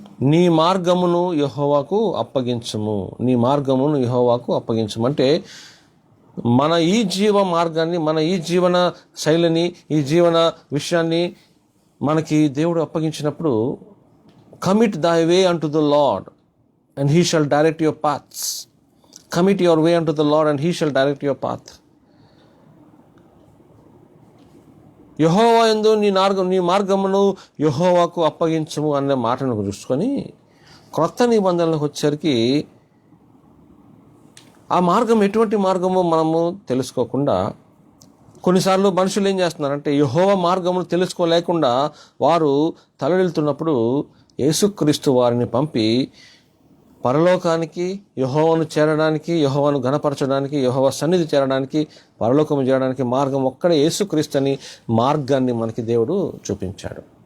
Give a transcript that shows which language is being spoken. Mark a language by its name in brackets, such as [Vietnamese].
[Telugu] నీ మార్గమును యెహోవాకు అప్పగించుము, నీ మార్గమును యెహోవాకు అప్పగించుము అంటే, మన ఈ జీవ మార్గాన్ని, మన ఈ జీవన శైలిని, ఈ జీవన విషయాన్ని మనకి దేవుడు అప్పగించినప్పుడు, [English] commit thy way unto the Lord and He shall direct your paths. Commit your way unto the Lord and He shall direct your path. [Telugu] యెహోవా యందు నీ మార్గమును యెహోవాకు అప్పగించము అనే మాటను చూసుకొని, క్రొత్త నిబంధనలకు వచ్చేసరికి ఆ మార్గం ఎటువంటి మార్గమో మనము తెలుసుకోకుండా, కొన్నిసార్లు మనుషులు ఏం చేస్తున్నారంటే, యెహోవా మార్గమును తెలుసుకోలేకుండా వారు తలడిల్తున్నప్పుడు యేసుక్రీస్తు వారిని పంపి పరలోకానికి, యెహోవాను చేరడానికి, యెహోవాను ఘనపరచడానికి, యెహోవా సన్నిధి చేరడానికి, పరలోకము చేయడానికి మార్గం ఒక్కడే యేసుక్రీస్తు అని మార్గాన్ని మనకి దేవుడు చూపించాడు.